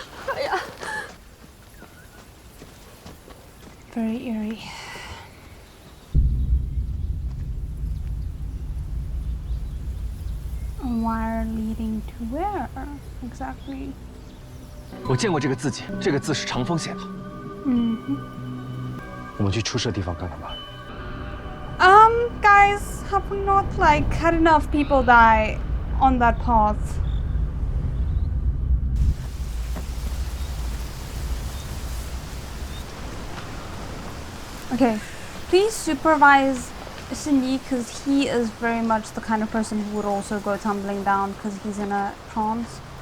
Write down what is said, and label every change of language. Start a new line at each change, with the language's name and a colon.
English: 哎呀 Very eerie. A wire leading to where exactly?
Chinese: 我见过这个字迹，这个字是长风写的。我们去出事地方看看吧。
English: Guys, have we not like had enough people die on that path? Okay, please supervise Cindy, because he is very much the kind of person who would also go tumbling down because he's in a trance.